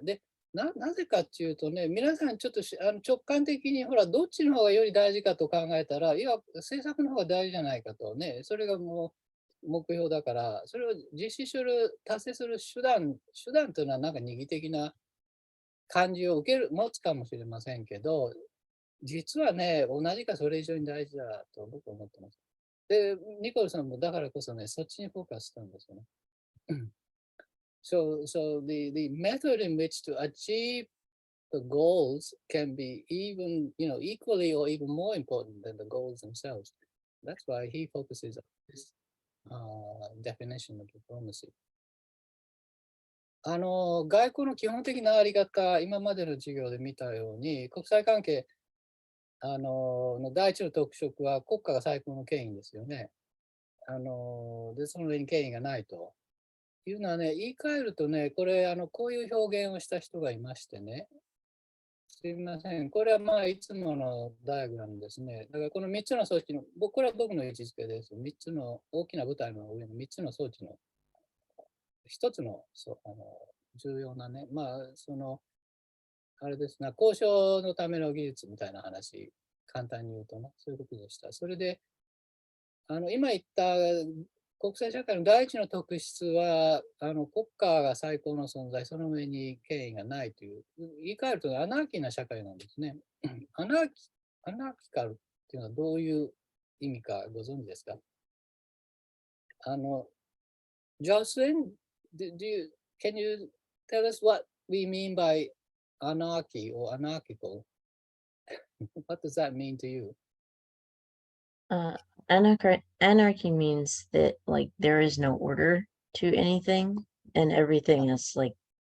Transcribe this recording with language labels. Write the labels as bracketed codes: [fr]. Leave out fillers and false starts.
[ja] で、なぜかっていうとね、皆さんちょっと直感的に、ほら、どっちの方がより大事かと考えたら、いや、政策の方が大事じゃないかとね、それがもう目標だから、それを実施する、達成する手段というのはなんか二義的な感じを持つかもしれませんけど、実はね、同じかそれ以上に大事だと僕は思ってます。で、ニコルさんもだからこそね、そっちにフォーカスしたんですよね。 [en] So the method in which to achieve the goals can be even, equally or even more important than the goals themselves. That's why he focuses on this definition of diplomacy. [ja] 外交の基本的なあり方、今までの授業で見たように、国際関係の第一の特色は国家が最高の権威ですよね。で、その上に権威がないと。いうのはね、言い換えるとね、これ、こういう表現をした人がいましてね、すみません、これはまあ、いつものダイアグラムですね。だから、この3つの装置の、これは僕の位置づけです。3つの大きな舞台の上の3つの装置の1つの、重要なね、まあ、あれですね、交渉のための技術みたいな話、簡単に言うとね、そういうことでした。それで、今言った国際社会の第一の特質は、国家が最高の存在、その上に権威がないという、言い換えるとアナーキーな社会なんですね。アナーキカルっていうのはどういう意味かご存知ですか？ [en] Jocelyn, can you tell us what we mean by anarchy or anarchical? What does that mean to you? Uh, anarchy means that like there is no order to anything and everything is like